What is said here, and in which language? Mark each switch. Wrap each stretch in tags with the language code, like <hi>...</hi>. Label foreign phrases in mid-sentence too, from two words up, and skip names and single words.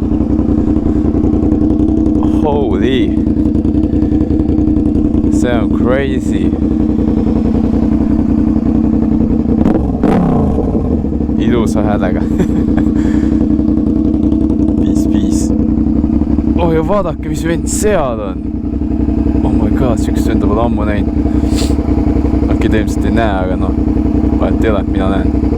<et>Holy. See on crazy. Ilusa häälega. Oh ja vaadake, mis vend seal on.</et> <en>Oh my god,</en> <et>siukest venda pole ammu näinud. Äkki te ilmselt ei näe, aga noh, vahet ei ole, mina näen.</et>